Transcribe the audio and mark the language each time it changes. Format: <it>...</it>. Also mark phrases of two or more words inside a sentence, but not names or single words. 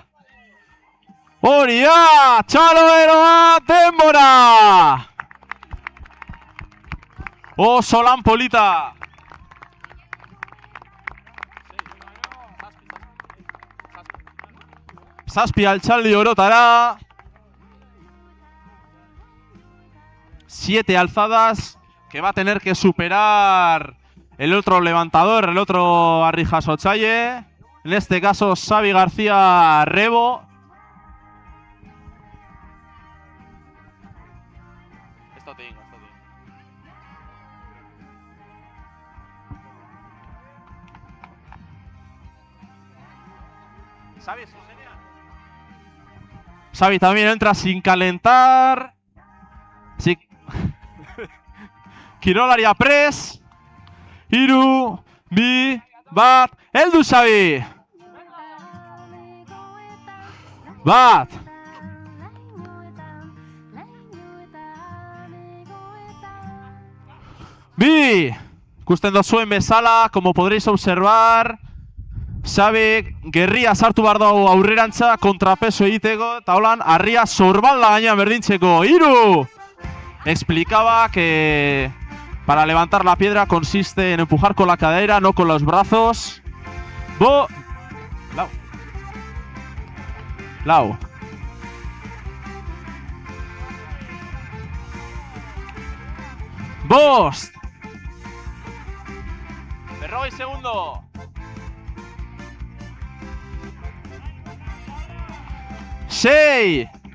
<eu>Hori da! Txaloero bat, denbora! Oso lan polita! Zazpi altxaldi orotara.</eu> <es>7 alzadas que va a tener que superar el otro levantador, el otro</es> <eu>harri jasotzaile.</eu> <es>En este caso, Xabi García Rebo. Esto te digo. ¿Sabes? Xabi también entra sin calentar. Sí.</es> <eu>Kirolaria press. Hiru, bi, bat. Heldu Xabi. Bat. Bi. Ikusten dozuen bezala,</eu> <es>como podréis observar,</es> <eu>Xabi gerria sartu behar dago aurrerantza kontrapeso egiteko, eta holan harria sorbalda gainean berdintzeko. Hiru!</eu> <es>Explicaba que para levantar la piedra consiste en empujar con la cadera, no con los brazos.</es> <eu>Lau. Bost! Berrogei segundo. Sei!</eu>